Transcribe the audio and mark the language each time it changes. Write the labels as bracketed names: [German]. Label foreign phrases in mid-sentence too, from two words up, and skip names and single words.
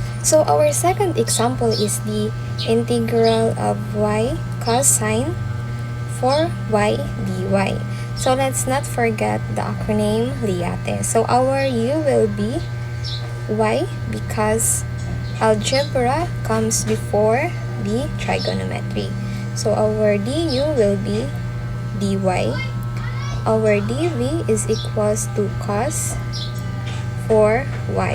[English] So our second example is the integral of y cosine 4y dy. So let's not forget the acronym LIATE. So our u will be y because algebra comes before the trigonometry. So our du will be dy. Our dv is equals to cos 4y.